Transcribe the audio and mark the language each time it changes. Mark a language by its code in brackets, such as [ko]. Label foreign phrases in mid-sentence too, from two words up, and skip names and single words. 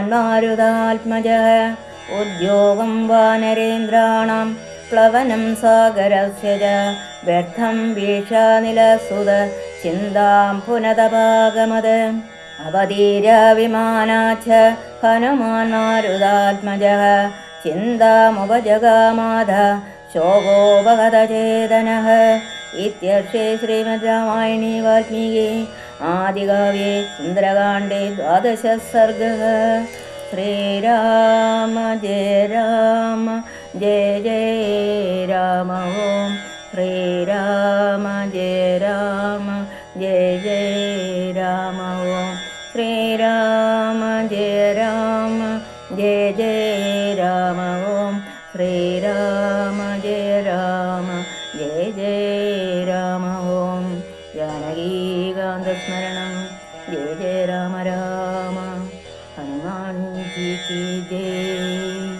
[sa] മാരുതാത്മജഃ ഉദ്യോഗം വാനരേന്ദ്രാണാം പ്ലവനം സാഗരസ്യ ച വ്യർത്ഥം വീക്ഷാനിലസുത ചിന്താം പുനതപാഗമത് അവതീര വിമാനാച്ഛ ഹനുമാൻ മാരുതാത്മജഃ ചിന്താമുപജഗാമാധ ശോകോപഹതചേതനഃ इत्यर्थे श्रीमद् रामायणे वाल्मीकि आदिकाव्ये सुन्दरकाण्डे 12 सर्गः। श्रीराम जय राम जय जय राम ॐ श्रीराम जय राम जय जय राम ॐ श्रीराम जय राम जय जय राम ॐ श्रीराम जय राम जय जय राम ॐ जानकीकान्तस्मरणं जय जय राम राम [hi] हनुमान जी की जय।